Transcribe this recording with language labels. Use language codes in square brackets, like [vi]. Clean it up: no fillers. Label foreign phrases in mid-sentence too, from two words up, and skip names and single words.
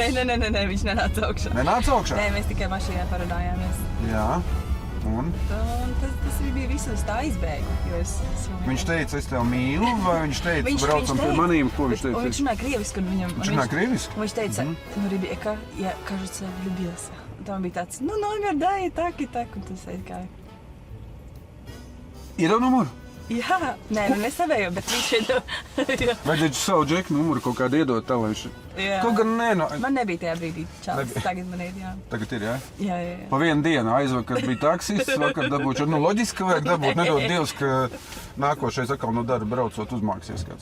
[lv] Nē, viņš nenāca augšā. Nenāca augšā? Nē, mēs tikai mašīnā parunājāmies. Jā. Un? Tas bija viss uz tā izbēgu. Viņš teica, es tev mīlu, vai viņš teica, braucam pie manīm, ko viņš teica? Viņš runāja krieviski. Viņš runāja krieviski? Viņš teica, Rebeka, [ru] я, кажется, влюбился. [lv] Там bija tāds, [ru] номер дай, так, [lv] un tas aizgāja. Iedod numuru? Jā, nē, nesavēju, bet viņš iedod. Vajadzētu savu džeku numuru kaut kādu iedot tā, lai viņš... Kaut gan nē, no... Man nebija tajā brīdī čalis, tagad man ir, jā. Tagad ir, jā? Jā. Pa vienu dienu aizvakar bija taksists, vakar dabūšu, nu loģiski vajag dabūt, nedod Dievs, ka nākošais atkal no darba braucot uzmāksies kāds.